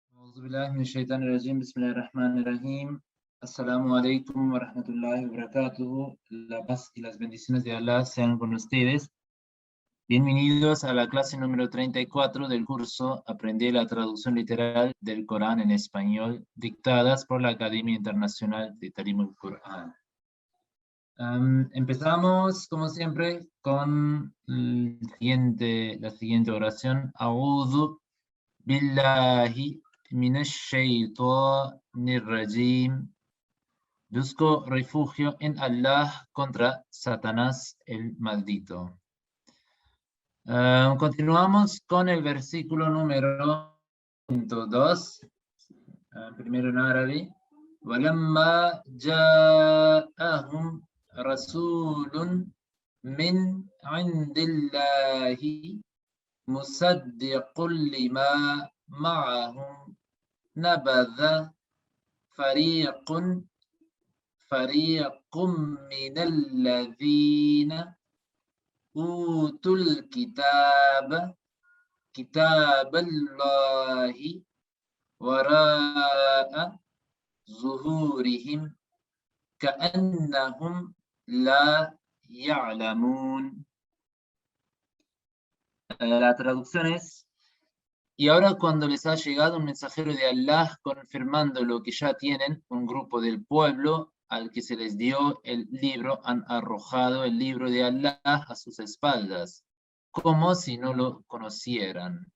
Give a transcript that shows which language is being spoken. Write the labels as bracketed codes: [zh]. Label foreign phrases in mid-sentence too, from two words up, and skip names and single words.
[ar] أعوذ بالله من الشيطان الرجيم بسم الله الرحمن الرحيم. السلام عليكم ورحمة الله وبركاته. [es] La paz y las bendiciones de Allah sean con ustedes. Bienvenidos a la clase número 34 del curso Aprender la traducción literal del Corán en español, dictadas por la Academia Internacional de Talim al-Qur'an. Empezamos, como siempre, con la siguiente oración. [ar] أعوذ بالله من الشيطان الرجيم. [es] Busco refugio en Allah contra Satanás el maldito. Continuamos con el versículo número 2, primero en árabe. [ar] وَلَمَّا جَاءَهُمْ رَسُولٌ مِّنْ عِنْدِ اللَّهِ مُصَدِّقٌ لِمَا مَعَهُمْ نَبَذَ فريق من الذين أوتوا الكتاب كتاب الله وراء ظهورهم كأنهم لا يعلمون. [es] La traducción es: y ahora cuando les ha llegado un mensajero de Allah confirmando lo que ya tienen, un grupo del pueblo al que se les dio el libro han arrojado el libro de Allah a sus espaldas, como si no lo conocieran.